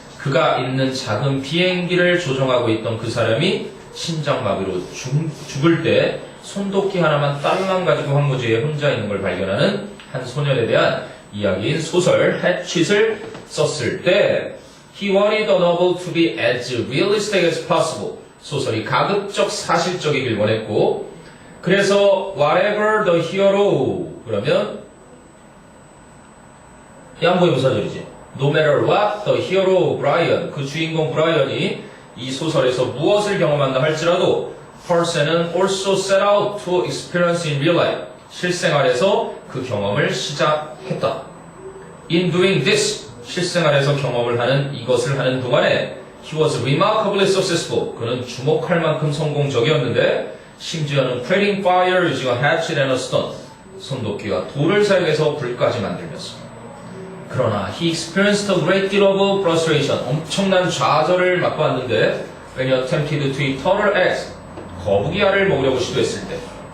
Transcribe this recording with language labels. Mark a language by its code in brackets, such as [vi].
[ko] 그가 있는 작은 비행기를 조종하고 있던 그 사람이 심장마비로 죽을 때 손도끼 하나만 딸랑 가지고 황무지에 혼자 있는 걸 발견하는 한 소년에 대한 이야기인 소설 hatchet을 썼을 때 [en] he wanted the novel to be as realistic as possible. [ko] 소설이 가급적 사실적이길 원했고 그래서 [en] whatever the hero [ko] 그러면 양보의 부사절이지. [en] No matter what the hero Brian [ko] 그 주인공 브라이언이 이 소설에서 무엇을 경험한다 할지라도 [en] Parson은 also set out to experience in real life [ko] 실생활에서 그 경험을 시작했다. [en] In doing this [ko] 실생활에서 경험을 하는 이것을 하는 동안에 [en] he was remarkably successful [ko] 그는 주목할 만큼 성공적이었는데 [en] 심지어는 creating fire using a hatchet and a stone [ko] 손도끼와 돌을 사용해서 불까지 만들면서 [en] 그러나 he experienced a great deal of frustration [ko] 엄청난 좌절을 맛보았는데 [en] when he attempted to eat turtle eggs [ko] 거북이 알을 먹으려고 시도했을 때